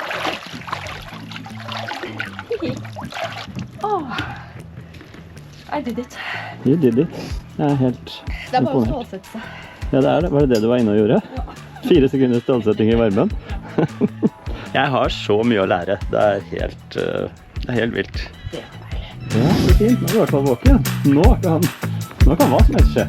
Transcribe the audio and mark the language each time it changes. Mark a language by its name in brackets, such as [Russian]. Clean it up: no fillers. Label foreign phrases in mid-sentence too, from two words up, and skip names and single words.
[English] I did it. You did it. [Norwegian] Jeg er helt Det er bare å stålsette seg. Ja, det er det. Var det det du var inne og gjorde? Ja. 4 sekunder stålsetting i varmen. Jeg har så mye å lære. Det er helt vilt. Det er deilig. Ja, det er fint. Nå er du i hvert fall våken. Nå er han Nå kan hva som helst skje.